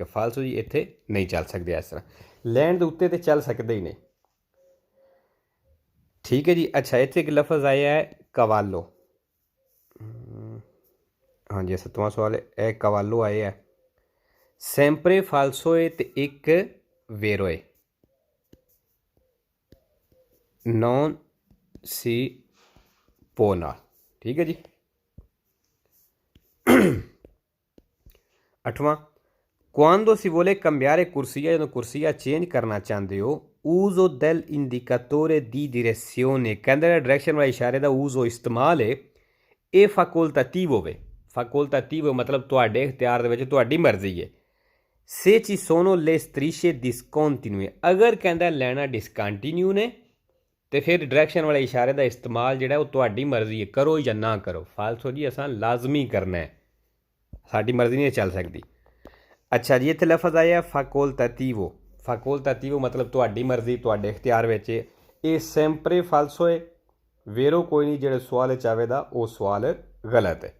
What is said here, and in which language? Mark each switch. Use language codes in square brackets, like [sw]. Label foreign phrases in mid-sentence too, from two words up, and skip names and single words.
[pa] ਫਾਲਸੋ ਜੀ, ਇੱਥੇ ਨਹੀਂ ਚੱਲ ਸਕਦੇ ਇਸ ਤਰ੍ਹਾਂ, ਲਾਈਨ ਦੇ ਉੱਤੇ ਤੇ ਚੱਲ ਸਕਦੇ ਹੀ ਨਹੀਂ, ਠੀਕ ਹੈ ਜੀ। ਅੱਛਾ, ਇੱਥੇ ਇੱਕ ਲਫ਼ਜ਼ ਆਇਆ ਹੈ ਕਵਾਲੋ, ਹਾਂਜੀ 7ਵਾਂ ਸਵਾਲ ਹੈ, ਇਹ ਕਵਾਲੋ ਆਇਆ ਹੈ, [it] sempre falso [pa] ਹੈ ਤੇ ਇੱਕ ਵੇਰੋ ਹੈ, [it] non si può [pa] ਨਾਲ, ਠੀਕ ਹੈ ਜੀ। 8ਵਾਂ, [it] quando si vuole cambiare corsia, [pa] ਜਦੋਂ ਕੁਰਸੀਆ ਚੇਂਜ ਕਰਨਾ ਚਾਹੁੰਦੇ ਹੋ, [it] uso del indicatore di direzione, [pa] ਕਹਿੰਦੇ ਡਾਇਰੈਕਸ਼ਨ ਵਾਲੇ ਇਸ਼ਾਰੇ ਦਾ uso, ਇਸਤੇਮਾਲ ਹੈ, ਇਹ facoltativo ਵੇ, facoltativo ਮਤਲਬ ਤੁਹਾਡੇ ਇਖਤਿਆਰ ਦੇ ਵਿੱਚ, ਤੁਹਾਡੀ ਮਰਜ਼ੀ ਹੈ। [it] se ci sono le strisce discontinue, [pa] ਅਗਰ ਕਹਿੰਦਾ ਲੈਣਾ ਡਿਸਕੰਟੀਨਿਊ ਨੇ ਤੇ ਫਿਰ ਡਾਇਰੈਕਸ਼ਨ ਵਾਲੇ ਇਸ਼ਾਰੇ ਦਾ ਇਸਤੇਮਾਲ ਜਿਹੜਾ ਉਹ ਤੁਹਾਡੀ ਮਰਜ਼ੀ ਹੈ, ਕਰੋ ਜਾਂ ਨਾ ਕਰੋ। ਫਾਲਸੋ ਜੀ, ਅਸਾਂ ਲਾਜ਼ਮੀ ਕਰਨਾ ਹੈ, ਸਾਡੀ ਮਰਜ਼ੀ ਨਹੀਂ ਚੱਲ ਸਕਦੀ। ਅੱਛਾ ਜੀ, ਇੱਥੇ ਲਫ਼ਜ਼ ਆਇਆ ਫੈਕੋਲਟੇਟਿਵੋ, ਫੈਕੋਲਟੇਟਿਵੋ ਮਤਲਬ ਤੁਹਾਡੀ ਮਰਜ਼ੀ, ਤੁਹਾਡੇ ਇਖਤਿਆਰ ਵਿੱਚ, ਇਹ [it] sempre falso [pa] ਹੈ, ਵੇਰੋ ਕੋਈ ਨਹੀਂ, ਜਿਹੜੇ ਸਵਾਲ 'ਚ ਆਵੇਗਾ ਉਹ ਸਵਾਲ ਗਲਤ ਹੈ।